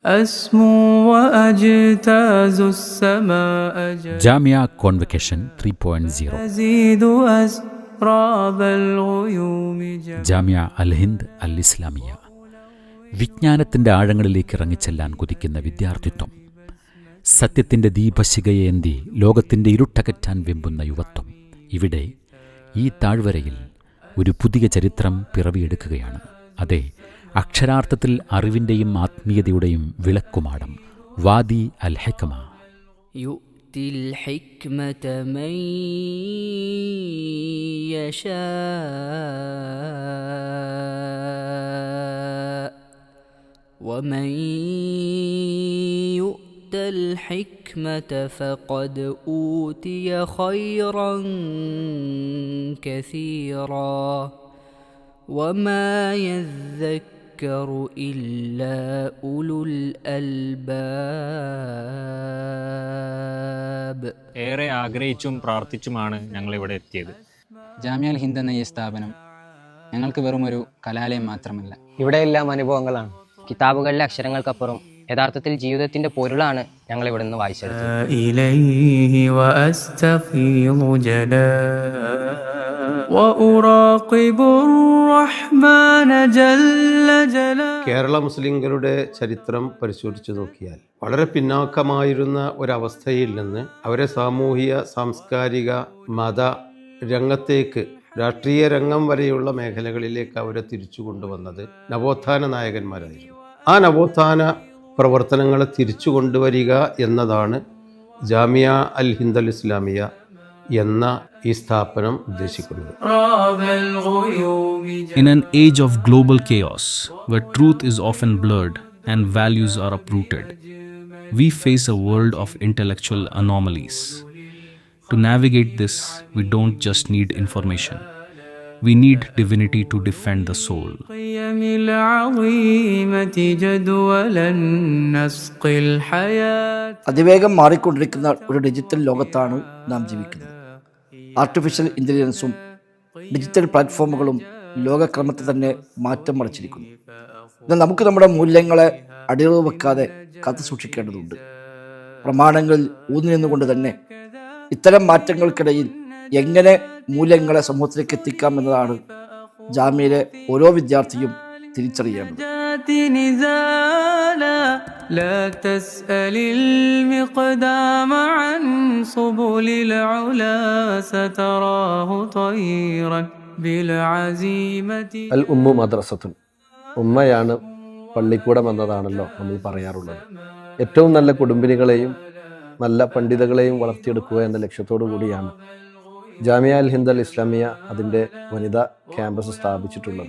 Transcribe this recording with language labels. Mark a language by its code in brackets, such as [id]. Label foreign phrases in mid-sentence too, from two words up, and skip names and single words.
[ar] أسمو وأجتاز السماء [ml] ജാമിയ കോൺവക്കേഷൻ 3.0 [ar] أزيد أسراب الغيوم [ml] ജാമിയ അൽ ഹിന്ദ് അൽ ഇസ്ലാമിയ. വിജ്ഞാനത്തിൻ്റെ ആഴങ്ങളിലേക്ക് ഇറങ്ങിച്ചെല്ലാൻ കൊതിക്കുന്ന വിദ്യാർത്ഥിത്വം, സത്യത്തിൻ്റെ ദീപശിഖയേന്തി ലോകത്തിൻ്റെ ഇരുട്ടകറ്റാൻ വെമ്പുന്ന യുവത്വം. ഇവിടെ ഈ താഴ്വരയിൽ ഒരു പുതിയ ചരിത്രം പിറവിയെടുക്കുകയാണ്. അതെ, അക്ഷരാർത്ഥത്തിൽ അറിവിൻ്റെയും ആത്മീയതയുടെയും വിളക്കുമാടം വാദി അൽ ഹിക്മ. [ar] يؤتي الحكمة من يشاء ومن يؤت الحكمة فقد أوتي خيرا كثيرا وما يذكر إلا أولو الألباب. [ml] ഏറെ ആഗ്രഹിച്ചും പ്രാർത്ഥിച്ചുമാണ് ഞങ്ങളിവിടെ എത്തിയത്. ജാമിയ അൽ ഹിന്ദ് എന്ന ഈ സ്ഥാപനം ഞങ്ങൾക്ക് വെറും ഒരു കലാലയം മാത്രമല്ല. ഇവിടെയെല്ലാം അനുഭവങ്ങളാണ്. കിതാബുകളിലെ അക്ഷരങ്ങൾക്കപ്പുറം യഥാർത്ഥത്തിൽ ജീവിതത്തിന്റെ പൊരുളാണ് ഞങ്ങൾ ഇവിടെ നിന്ന് വായിച്ചെടുത്തത്. [ar] إليه وأستفيض جلاء وأراقب الرحمن جل جلاله. [ml] കേരള മുസ്ലിങ്ങളുടെ ചരിത്രം പരിശോധിച്ചു നോക്കിയാൽ വളരെ പിന്നാക്കമായിരുന്ന ഒരവസ്ഥയിൽ നിന്ന് അവരെ സാമൂഹിക, സാംസ്കാരിക, മത രംഗത്തേക്ക്, രാഷ്ട്രീയ രംഗം വരെയുള്ള മേഖലകളിലേക്ക് അവരെ തിരിച്ചു കൊണ്ടുവന്നത് നവോത്ഥാന നായകന്മാരായിരുന്നു. ആ നവോത്ഥാന പ്രവർത്തനങ്ങളെ തിരിച്ചു കൊണ്ടുവരിക എന്നതാണ് ജാമിയ അൽ ഹിന്ദ് അൽ ഇസ്ലാമിയ എന്ന ഈ സ്ഥാപനം ഉദ്ദേശിക്കുന്നത്. [en] In an age of global chaos, where truth is often blurred and values are uprooted, we face a world of intellectual anomalies. To navigate this, we don't just need information. We need divinity to defend the soul. [ar] قيم العظيمة جدولا نسقي الحياة. [ml] അതിവേഗം മാറിക്കൊണ്ടിരിക്കുന്ന ഒരു ഡിജിറ്റൽ ലോകത്താണ് നാം ജീവിക്കുന്നത്. [en] artificial intelligence digital platforms [ml] ലോകക്രമത്തെ തന്നെ മാറ്റം മറിച്ചിരിക്കുന്നു. എന്നാൽ നമുക്ക് നമ്മുടെ മൂല്യങ്ങളെ അടിയറവ് വെക്കാതെ കാത്തു സൂക്ഷിക്കേണ്ടതുണ്ട്. പ്രമാണങ്ങളിൽ ഊന്നി നിന്നുകൊണ്ട് തന്നെ ഇത്തരം മാറ്റങ്ങൾക്കിടയിൽ എങ്ങനെ മൂല്യങ്ങളെ സമൂഹത്തിലേക്ക് എത്തിക്കാം എന്നതാണ് ജാമ്യയിലെ ഓരോ വിദ്യാർത്ഥിയും തിരിച്ചറിയേണ്ടത്. [ar] لا تسأل المقدام عن سبل العلا ستراه طيرا بالعزيمة. الأم مدرسة, [ml] ഉമ്മയാണ് പള്ളിക്കൂടം എന്നതാണല്ലോ നമ്മൾ പറയാറുള്ളത്. ഏറ്റവും നല്ല കുടുംബിനികളെയും നല്ല പണ്ഡിതകളെയും വളർത്തിയെടുക്കുക എന്ന ലക്ഷ്യത്തോടു കൂടിയാണ് ജാമിയ അൽ ഹിന്ദ് അൽ ഇസ്ലാമിയ അതിൻ്റെ വനിതാ ക്യാമ്പസ് സ്ഥാപിച്ചിട്ടുള്ളത്.